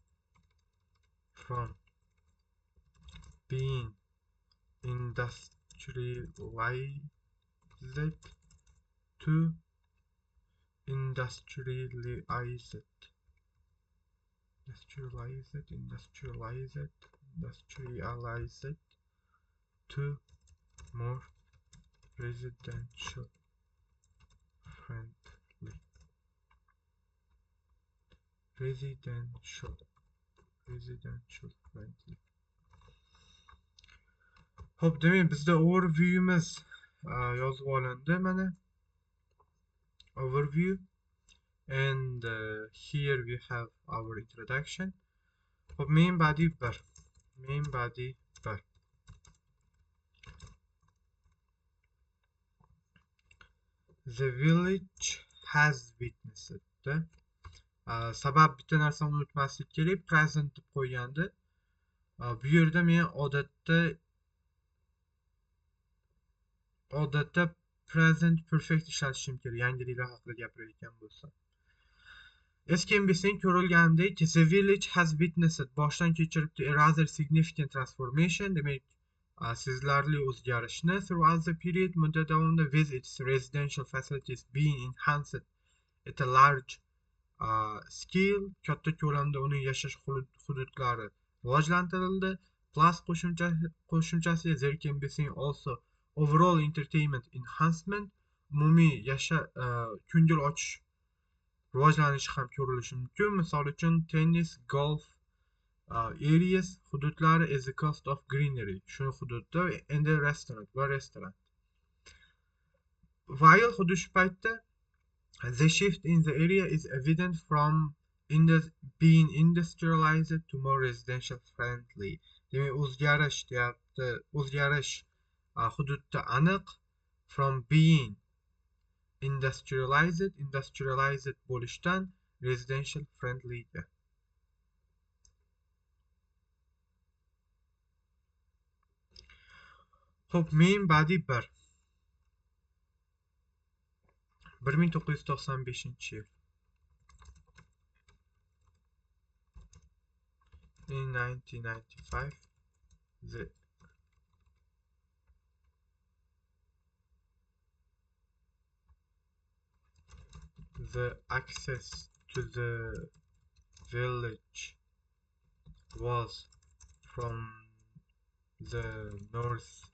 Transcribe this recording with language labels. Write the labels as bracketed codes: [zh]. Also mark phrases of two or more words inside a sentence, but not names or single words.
[en] being industrialized to industrialized to more residential friendly [uz] Xo'p, demak bizda overviewimiz yozib olindi mana. [en] Overview and here we have our introduction. [uz] Xo'p, [en] main body [uz] 1. [en] The village has witnessed. [uz] Sabab bitta narsani unutmaslik kerak, present deb qo'ygandi. Bu yerda men odatda [en] present perfect [uz] ishlatishim kerak, yangiliklar haqida gapirayotgan bo'lsam. [en] As can be seen, ko'rilgandek, the village has witnessed [uz] boshdan kechiribdi [en] a rather significant transformation, [uz] demak sezilarli o'zgarishni [en] throughout the period, [uz] muddat davomida, [en] with its residential facilities being enhanced at a large scale, [uz] katta ko'lamda uning yashash hududlari rivojlantirildi. [en] Plus qo'shimchasi there can be seen also overall entertainment enhancement, [uz] umumiy ko'ngil ochish rivojlanishi ham ko'rilishi mumkin. Misol uchun [en] tennis, golf areas hududlari as a cost of greenery, [uz] shu hududda [en] and a restaurant. While [uz] xuddi shu paytda [en] the shift in the area is evident from being industrialized to more residential friendly. [uz] Demak, o'zgarish hududda aniq. [en] From being industrialized bo'lishdan residential friendlyga. [uz] Xo'p, men badiiy 1995-yil. [en] In 1995, the access to the village was from the north